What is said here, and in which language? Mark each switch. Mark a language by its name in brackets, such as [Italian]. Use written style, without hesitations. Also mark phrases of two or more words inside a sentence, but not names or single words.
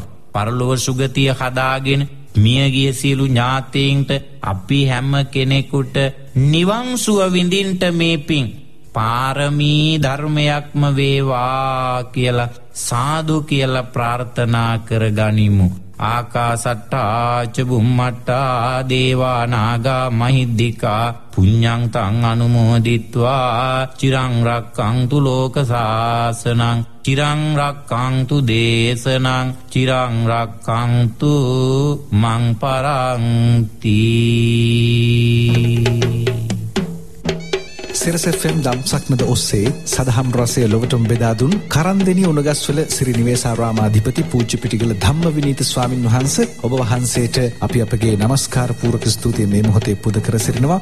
[Sinhala] පරලොව සුගතිය හදාගෙන මියගිය සියලු ඥාතීන්ට අපි හැම කෙනෙකුට නිවන් සුව විඳින්ට මේ පින් පාරමී ධර්මයක්ම වේවා කියලා සාදු කියලා ප්‍රාර්ථනා කරගනිමු. [Pali] ආකාසට්ටා ච බුම්මට්ටා දේවා නාග මහිද්దికා පුඤ්ඤං තං අනුමෝදිත්වා චිරං රක්ඛන්තු ලෝක සාසනං චිරං රක්ඛන්තු දේශනං චිරං රක්ඛන්තු මං පරන්ති. [Sinhala] සිරස FM දම්සක්නද ඔස්සේ සදහම් රසය ලොවටම බෙදා දුන් කරන්දෙනි උණගස්වල සිරි නිවේසාරාමාධිපති පූජ්‍ය පිටිගල ධම්මවිනීත ස්වාමින් වහන්සේ ඔබ වහන්සේට අපි අපගේ নমස්කාර පූර්වක ස්තුතිය මේ මොහොතේ පුද කර සිටිනවා.